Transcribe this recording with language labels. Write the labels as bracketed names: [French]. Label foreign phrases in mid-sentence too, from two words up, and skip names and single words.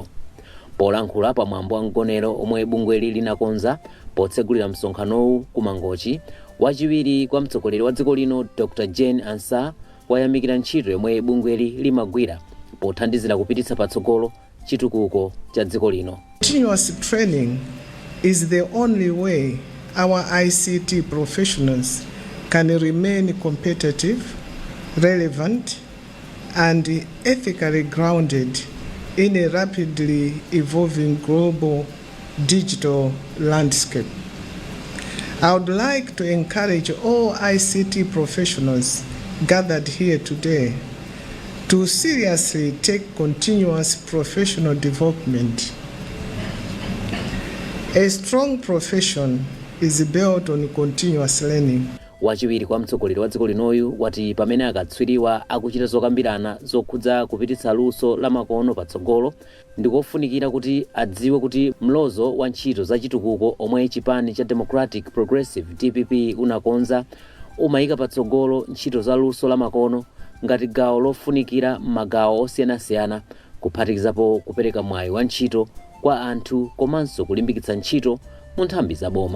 [Nyanja] Polankhula pamwambo wa mgonero omwe bungweli linakonza potsegulira msonkhanowu kumangochi, wachiwiri kwa mtsogoleri wa dziko lino Dr. Jane Ansah wayamikira ntchito yomwe bungweli limagwira pothandizira kupititsa patsogolo chitukuko cha dziko lino. [English] Continuous training is the only way our ICT professionals can remain competitive, relevant, and ethically grounded in a rapidly evolving global digital landscape. I would like to encourage all ICT professionals gathered here today to seriously take continuous professional development. A strong profession is built on continuous learning. [Nyanja] Wachiwiri kwa mtsogoleri wa dziko linoyu wati pamene akatswiriwa akuchita zokambirana zokhudza kupititsa luso lamakono patsogolo ndikofunikira kuti adziwe kuti mlozo wa ntchito za chitukuko omwe chipani cha Democratic Progressive DPP unakonza umayika patsogolo ntchito za luso lamakono ngati gawo lofunikira magawo osiyanasiyana kuphatikizapo kupereka mwayi wa ntchito kwa anthu komanso kulimbikitsa ntchito mu nthambi za boma.